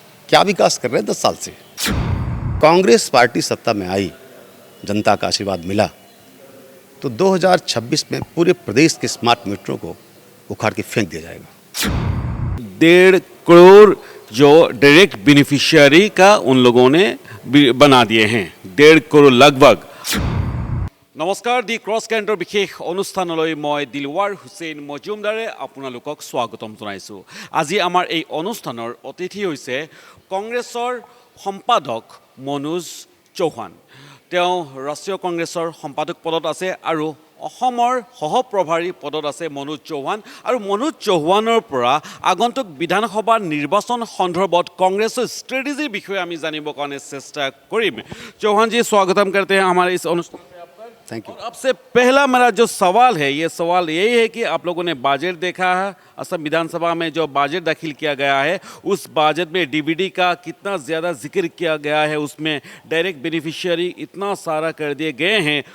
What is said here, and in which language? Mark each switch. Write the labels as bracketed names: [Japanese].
[Hindi] क्या विकास कर रहे हैं 10 साल से। कांग्रेस पार्टी सत्ता में आई, जनता का आशीर्वाद मिला, तो 2026 में पूरे प्रदेश के स्मार्ट मीटरों को उखाड़ के फेंक दिया जाएगा। 1.5 करोड़ जो डायरेक्ट बेनिफिशियरी का उन लोगों ने बना दिए हैं, 1.5 करोड़ लगभग। नमस्कार, दि क्रस केन्द्र विशेष [Assamese] অনুষ্ঠানলৈ মই দিলৱাৰ হুছেইন মজুমদাৰে আপোনালোকক স্বাগতম জনাইছোঁ। আজি আমাৰ এই অনুষ্ঠানৰ অতিথি হৈছে কংগ্ৰেছৰ সম্পাদক মনোজ চৌহান। তেওঁ ৰাষ্ট্ৰীয় কংগ্ৰেছৰ সম্পাদক পদত আছে আৰু অসমৰ সহপ্ৰভাৰী পদত আছে মনোজ চৌহান। আৰু মনোজ চৌহানৰ পৰা আগন্তুক বিধানসভা নিৰ্বাচন সন্দৰ্ভত কংগ্ৰেছৰ ষ্ট্ৰেটেজিৰ বিষয়ে আমি জানিবৰ কাৰণে চেষ্টা কৰিম। [Hindi] चौहान जी, स्वागतम करते हैं हमारे इस অনুষ্ঠান। [English] Thank you. [Hindi] और आपसे पहला मेरा जो सवाल है, ये सवाल यही है कि आप लोगों ने बजट देखा है, असम विधानसभा में जो बजट दाखिल किया गया है, उस बजट में डीबीडी का कितना ज़्यादा जिक्र किया गया है, उसमें डायरेक्ट बेनिफिशियरी इतना सारा कर दिए गए हैं।